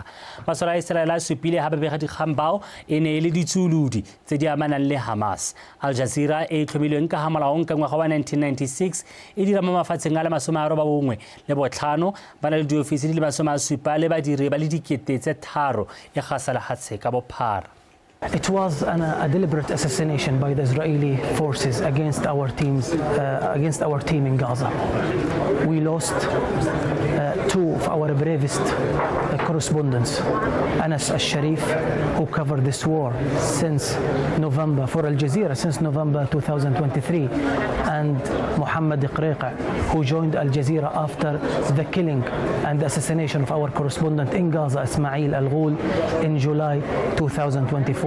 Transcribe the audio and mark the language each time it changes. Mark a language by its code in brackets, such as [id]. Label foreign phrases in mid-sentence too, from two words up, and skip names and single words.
[tn] Masole a Israele a supile ga babega dikgang bao e ne e le ditsuludi tse di amanang le Hamas. Al Jazeera e tlhomilweng ka ga molaong ka ngwaga wa 1996 e dira mo mafatsheng a le 95 ba na le diofisi di le 70 le badiri ba le 3,000 e gasa lefatshe ka bophara. [en] It was a deliberate assassination by the Israeli forces against our team in Gaza. We lost two of our bravest correspondents, Anas al-Sharif, who covered this war since November, for Al Jazeera since November 2023, and Mohammed Iqriqa, who joined Al Jazeera after the killing and assassination of our correspondent in Gaza, Ismail al-Ghul, in July 2024.